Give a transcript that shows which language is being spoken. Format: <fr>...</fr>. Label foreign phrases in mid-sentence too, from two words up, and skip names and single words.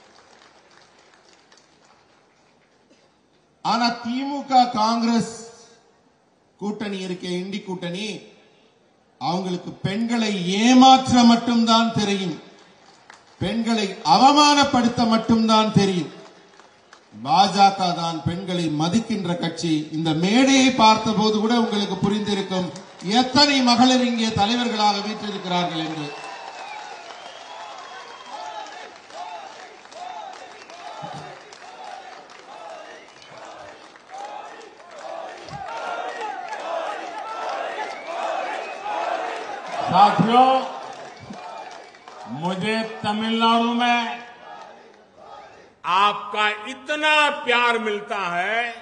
<ta>ஆனா திமுக காங்கிரஸ் கூட்டணி இருக்க இண்டி கூட்டணி, அவங்களுக்கு பெண்களை ஏமாற்ற மட்டும்தான் தெரியும், பெண்களை அவமானப்படுத்த மட்டும்தான் தெரியும். பாஜக தான் பெண்களை மதிக்கின்ற கட்சி. இந்த மேடையை பார்த்தபோது கூட உங்களுக்கு புரிந்திருக்கும் எத்தனை மகளிர் இங்கே தலைவர்களாக வீற்றிருக்கிறார்கள் என்று.</ta> <hi>साथियों, मुझे तमिलनाडु में आपका इतना प्यार मिलता है,</hi>